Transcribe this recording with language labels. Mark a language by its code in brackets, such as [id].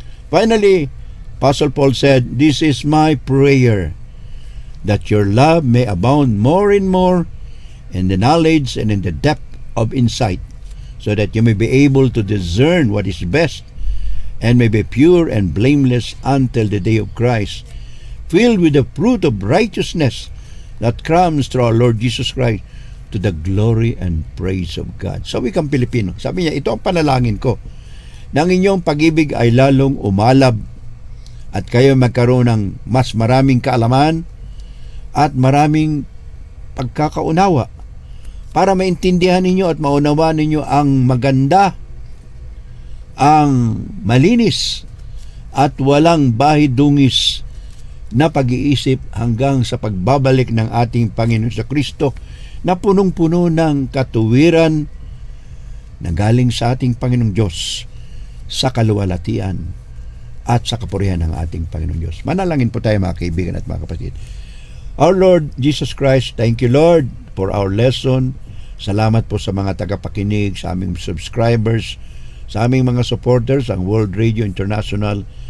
[en] Finally, Apostle Paul said, this is my prayer, that your love may abound more and more in the knowledge and in the depth of insight, so that you may be able to discern what is best, and may be pure and blameless until the day of Christ, filled with the fruit of righteousness that comes through our Lord Jesus Christ, to the glory and praise of God. [tl] Sa wikang Pilipino, sabi niya, ito ang panalangin ko, nang inyong pag-ibig ay lalong umalab at kayo magkaroon ng mas maraming kaalaman at maraming pagkakaunawa para maintindihan ninyo at maunawaan ninyo ang maganda, ang malinis at walang bahidungis na pag-iisip hanggang sa pagbabalik ng ating Panginoon sa Kristo na punong-puno ng katuwiran na galing sa ating Panginoong Diyos sa kaluwalhatian at sa kapurihan ng ating Panginoong Diyos. Manalangin po tayo mga kaibigan at mga kapatid. [en] Our Lord Jesus Christ, thank you Lord for our lesson. [tl] Salamat po sa mga tagapakinig, sa aming subscribers, sa aming mga supporters, ang World Radio International.